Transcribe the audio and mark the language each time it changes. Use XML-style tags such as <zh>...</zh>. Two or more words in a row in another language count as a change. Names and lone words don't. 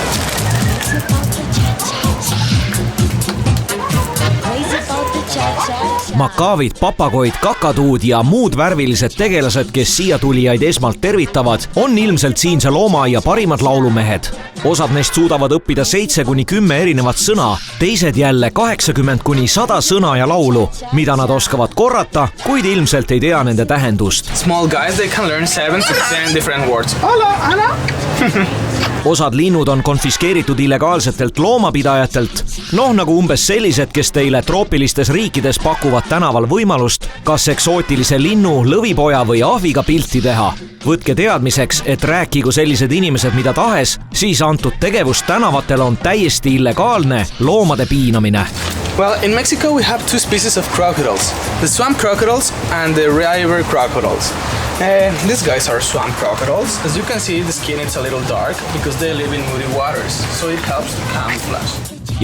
<et>Makaavid, papagoid, kakatuud ja muud värvilised tegelased, kes siia tulijaid esmalt tervitavad, on ilmselt siinse loomaaia parimad laulumehed. Osad neist suudavad õppida 7-10 erinevat sõna, teised jälle 80-100 sõna ja laulu, mida nad oskavad korrata, kuid ilmselt ei tea nende tähendust.</et> <en>Small guys, they can learn 7 to 10 different words.</en> <es>Hola, Anna!</es> <et>Osad linnud on konfiskeeritud illegaalsetelt loomapidajatelt, nagu umbes sellised, kes teile troopilistes riikides pakuvad tänaval võimalust kas eksootilise linnu, lõvipoja või ahviga pilti teha. Võtke teadmiseks, et rääkigu sellised inimesed mida tahes, siis antud tegevus tänavatel on täiesti illegaalne loomade piinamine.</et> <en>Well, in Mexico we have 2 species of crocodiles, the swamp crocodiles and the river crocodiles. These guys are swamp crocodiles. As you can see, the skin is a little dark because they live in muddy waters, so it helps to camouflage.</en>